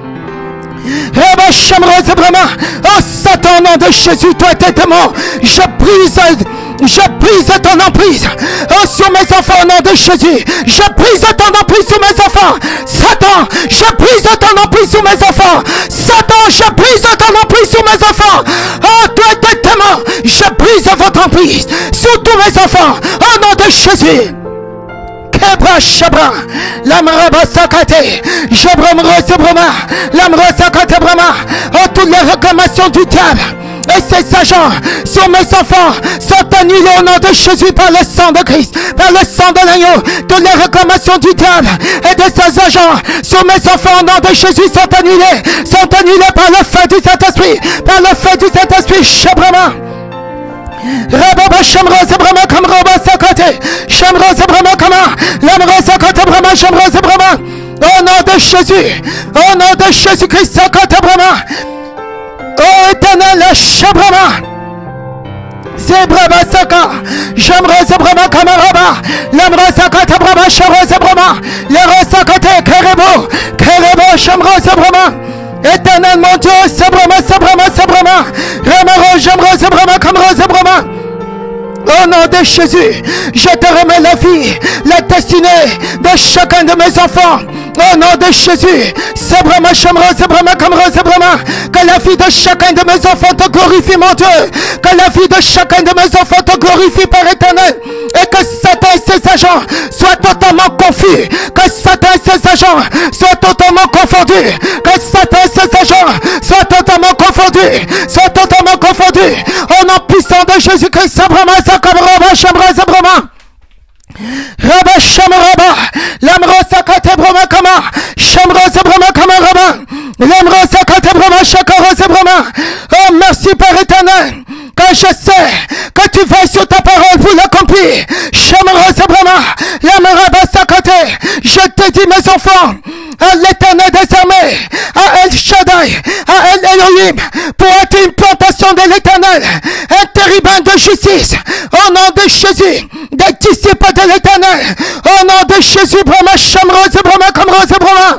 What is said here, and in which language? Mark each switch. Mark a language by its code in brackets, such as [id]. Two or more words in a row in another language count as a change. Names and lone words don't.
[fr] Oh Satan, au nom de Jésus, toi tes démons, je brise ton emprise sur mes enfants au nom de Jésus. Je brise ton emprise sur mes enfants. Satan, je brise ton emprise sur mes enfants. Satan, je brise ton emprise sur mes enfants. Oh, toi tes démons, je brise votre emprise sur tous mes enfants au nom de Jésus. Kebra Shabra, Lamraba Sakate, Jabram Rosebrama, Lamra Sakate Brama. Oh, toutes les réclamations du diable et ses agents sur mes enfants sont annulés au nom de Jésus par le sang de Christ, par le sang de l'agneau. Toutes les réclamations du diable et de ses agents sur mes enfants au nom de Jésus sont annulés par le feu du Saint-Esprit, par le feu du Saint-Esprit. Shabrama. Rababa Shamrose Brahma Kamroba Sakate, Shamrose Brahma Kama, Lamra Sakate Brahma, Shamrose Brahma. Au nom de Jésus, au nom de Jésus-Christ, Sakate Brahma. Oh éternel, Shabrama. Zebraba Saka, Shamrose Brahma Kamaraba, Lamra Sakate Brahma, Shamrose Brahma, Lamra Sakate Kerebo, Kerebo Shamrose Brahma. Éternel mon Dieu, Sabrama, Sabrama, Sabrama, Ramaro, Jamro, Sabrama, Kamro, Sabrama. Au nom de Jésus, je te remets la vie, la destinée de chacun de mes enfants. Au nom de Jésus, c'est vraiment chambre, c'est vraiment comme c'est vraiment que la vie de chacun de mes enfants te glorifie, mon Dieu. Que la vie de chacun de mes enfants te glorifie, Père éternel. Et que Satan et ses agents soient totalement confus. Que Satan et ses agents soient totalement confondus. Que Satan et ses agents soient totalement confondus. Soient totalement confondus. Au nom puissant de Jésus-Christ, c'est vraiment ça comme Rabba, chambre, c'est vraiment. Rabba Shamaraba, l'amro sakate broma kama, Shamro c'est broma kama Rabba, l'amro sakate broma shakaro c'est broma. Oh merci Père éternel, que je sais que tu veilles sur ta parole pour l'accomplir. Shamro c'est broma, l'amraba sakate, je te dis mes enfants, à l'éternel des armées, à El Shaddai, à El Elohim, pour être une plantation de l'éternel, un terrible de justice, au nom de Jésus, des disciples de l'éternel, au nom de Jésus, Brahma, Shamro, Brahma, Kamro, Brahma.